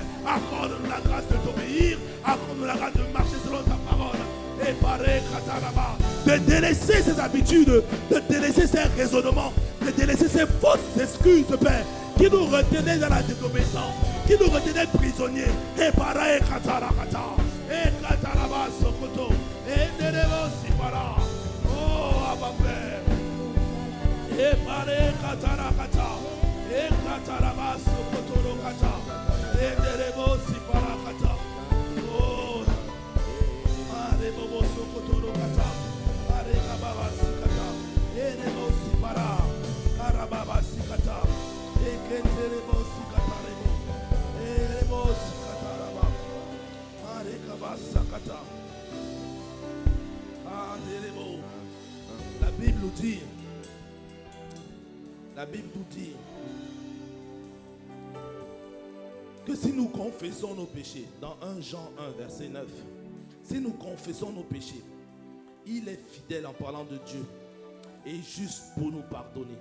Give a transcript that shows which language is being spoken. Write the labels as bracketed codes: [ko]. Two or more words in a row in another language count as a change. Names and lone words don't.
[fr] Accorde-nous la grâce de t'obéir. Accorde-nous la grâce de marcher selon ta parole. Et pareil, de délaisser ses habitudes, de délaisser ses raisonnements, de délaisser ses fausses excuses, Père, qui nous retenaient dans la désobéissance. qui nous retenait prisonniers. Et para et katarakata. Et kataraba sokoto. Et nerebo sipara. Oh, Abba Père. Et para et katarakata. Et kataraba sokoto kata. Et nerebo sipara kata. Oh, arebo sokoto kata. Arekababa sikata. Et nerebo sipara. Karababa sikata. Et keterebo sikata. La Bible nous dit que si nous confessons nos péchés, dans 1 Jean 1 verset 9, si nous confessons nos péchés, il est fidèle en parlant de Dieu et juste pour nous pardonner.